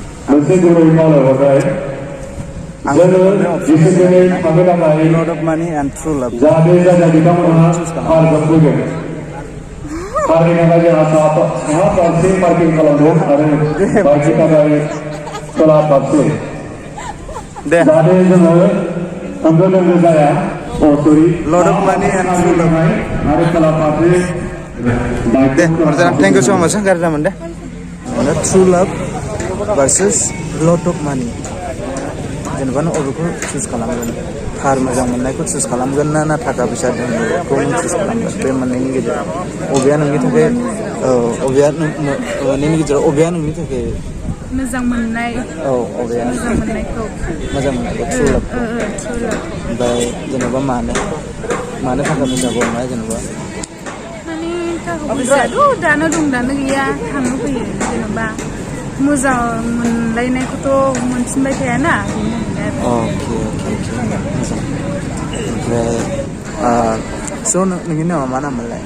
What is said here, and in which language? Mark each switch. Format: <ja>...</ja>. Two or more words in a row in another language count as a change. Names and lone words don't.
<en>lot of money and true love दे lot of money and true love दे thank you so much</en> <brx>गाज्रि जामोन दे माने</brx> <en>true love versus lot of money</en> <brx>जेनेबा नों अबेखौ चुज खालामगोन कार मोजां मोननायखौ चुज खालामगोन ना थाखा फैसा दोननायखौ नों चुज खालामगोन बे मोननैनि गेजेराव अबेया नोंनि थाखाय अबेया नोंनि गेजेराव अबेया नोंनि थाखाय मोजां मोननाय अबेया मोजां मोननायखौ</brx> <en>true love</en> <brx>ओमफ्राय जेनेबा मानो थाखा फैसाखौ नङा जेनेबा माने थाखा फैसायाथ' दानो दं दानो गैया थांनो फैयो जेनेबा मोजां मोनलायनायखौथ' मोनफिनबाय थायाना ओमफ्राय स' नोंनि नामा मा नाममोनलाय</brx>